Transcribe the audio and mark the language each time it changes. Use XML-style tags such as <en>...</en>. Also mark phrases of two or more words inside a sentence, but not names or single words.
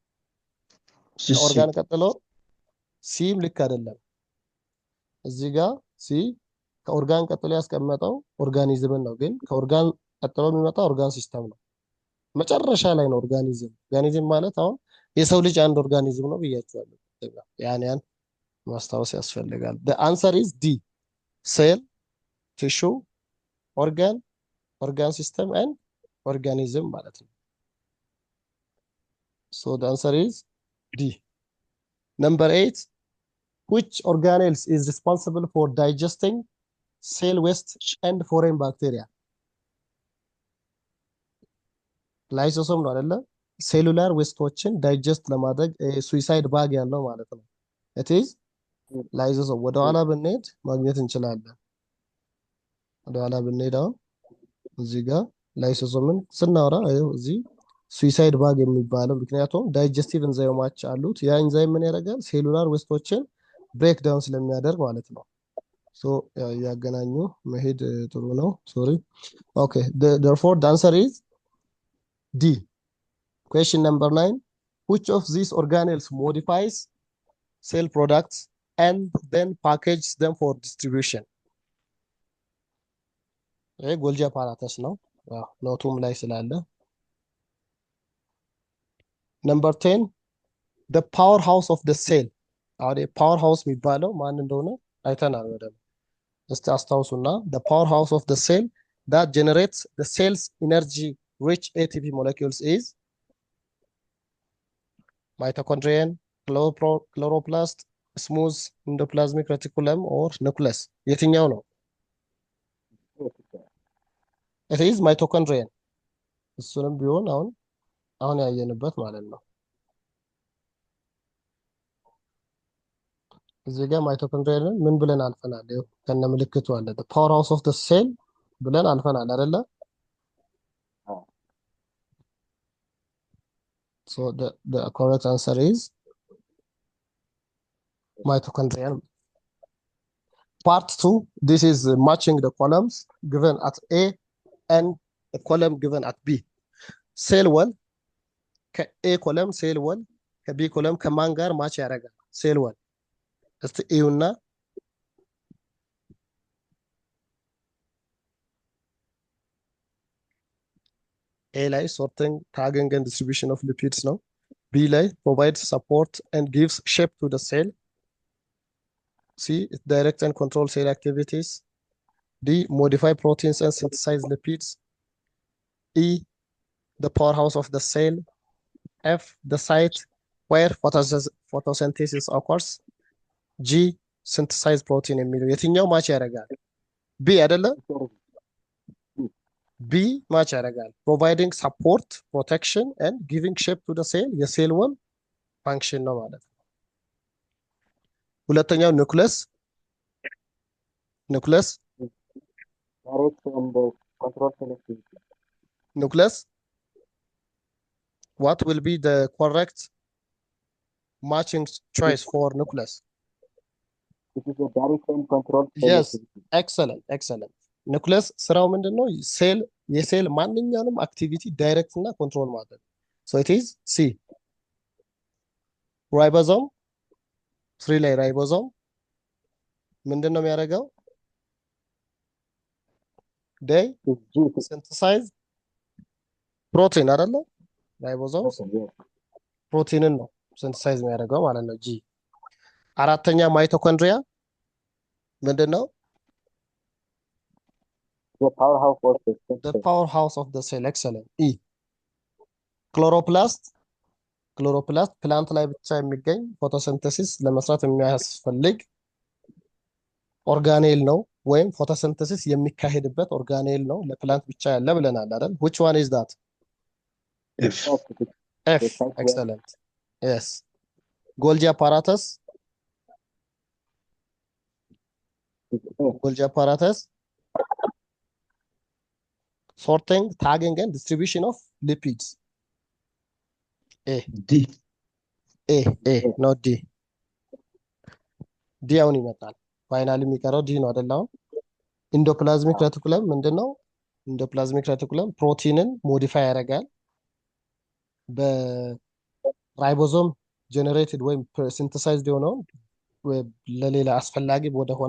<am>ከኦርጋን ቀጥሎ ሲም ልክ አይደለም። እዚህ ጋር ሲ ከኦርጋን ቀጥሎ ያስቀመጠው ኦርጋኒዝምን ነው፣ ግን ከኦርጋን ቀጥሎ የሚመጣው</am> <en>organ system</en> <am>ነው። መጨረሻ ላይ ነው ኦርጋኒዝም። ኦርጋኒዝም ማለት አሁን የሰው ልጅ አንድ ኦርጋኒዝም ነው ብያችኋለሁ። ያን ማስታወስ ያስፈልጋል።</am> <en>the answer is D cell tissue organ system and organism</en> <am>ማለት ነው።</am> <en>so the answer is D. Number 8, which organelles is responsible for digesting cell waste and foreign bacteria?</en> <am>ላይሶሶም ነው አይደለ?</am> <en>cellular wastes digest</en> <am>ለማድረግ</am> <en>suicide bag</en> <am>ያለው ማለት ነው።</am> <en>it is</en> <am>ላይሶሶም። ወደ ኋላ ብንሄድ ማግኘት እንችላለን። ወደ ኋላ ብንሄድ አሁን እዚህ ጋር ላይሶሶምን ስናወራ እዚህ</am> <en>suicide bag</en> <am>የሚባለው ምክንያቱም</am> <en>digestive enzymes</en> <am>አሉት። ያ ኤንዛይም ምን ያደርጋል?</am> <en>cellular wastes break down</en> <am>ስለሚያደርግ ማለት ነው። ሶ ያገናኙ መሄድ ጥሩ ነው።</am> <en>sorry okay therefore the answer is D. Question number 9, which of these organelles modifies cell products and then packages them for distribution? Golgi apparatus</en> <am>ነው። ኖቱም ላይ ስላለ።</am> <en>Number 10, the powerhouse of the cell.</en> <am>አሁን powerhouse የሚባለው ማን እንደሆነ አይተናል በደንብ። እስቲ አስታውሱና</am> <en>the powerhouse of the cell that generates the cell's energy rich ATP molecules is mitochondrion, chloroplast, smooth endoplasmic reticulum or nucleus?</en> <am>የትኛው ነው?</am> <en>it is mitochondrion።</en> <am>እሱንም ቢሆን አሁን ያየንበት ማለት ነው። እዚህ ጋር ማይቶኮንድሪያን ምን ብለን አልፈናል? ይኸው ከነ ምልክቱ አለ።</am> <en>the powerhouse of the cell</en> <am>ብለን አልፈናል አይደለ?</am> <en>so the correct answer is mitochondrion. Part 2, this is matching the columns given at A and the column given at B. cell wall</en> <am>ከA</am> <en>column cell wall</en> <am>ከB column ከማን ጋር ማች ያደርጋል?</am> <en>cell wall</en> <am>እስቲ እዩና A ላይ</am> <en>sorting, tagging and distribution of lipids</en> <am>ነው። B ላይ</am> <en>provides support and gives shape to the cell. C, it directs and controls cell activities. D, modify proteins and synthesize lipids. E, the powerhouse of the cell. F, the site where photosynthesis occurs. G, synthesize protein</en> <am>የሚለው የትኛው ማች ያደርጋል? B አይደለ? B ማች ያደርጋል።</am> <en>providing support, protection and giving shape to the cell cell wall function</en> <am>ነው ማለት ነው። ሁለተኛው ኑክለስ</am> <en>what will be the correct matching choice for nucleus? It is a direct and controlled yes, excellent.</en> <am>ኑክለስ ስራው ምንድነው? የሴል ማንኛውንም አክቲቪቲ ዳይሬክት እና ኮንትሮል ማድረግ።</am> <en>so it is C.</en> <am>ራይቦዞም 3 ላይ ራይቦዞም ምንድነው የሚያደርገው?</am> <en>they synthesize ፕሮቲን አይደለ?</en> <am>ራይቦዞም ፕሮቲንን ነው ሲንተሳይዝ የሚያደርገው ማለት ነው። ጂ። አራተኛ ማይቶኮንድሪያ ምንድነው?</am> <en>the powerhouse of the cell. the powerhouse of the cell. excellent. E. chloroplast plant</en> <am>ላይ ብቻ የሚገኝ ፎቶሲንተሲስ ለመስራት የሚያስፈልግ ኦርጋኔል ነው፣ ወይም ፎቶሲንተሲስ የሚካሄድበት ኦርጋኔል ነው። ለፕላንት ብቻ ያለ ብለናል አይደል?</am> <en>which one is that? F. F. excellent. yes. Golgi apparatus sorting, tagging and distribution of lipids. D. not D.</en> <am>D አሁን ይመጣል። ፋይናሊ የሚቀረው ዲ ነው አይደል?</am> <en>endoplasmic reticulum</en> <am>ምንድነው?</am> <en>endoplasmic reticulum protein modify</en> <am>ያደርጋል። በራይቦዞም ጀነሬትድ ወይም ሲንተሳይዝድ የሆነውን ለሌላ አስፈላጊ ወደሆነ</am>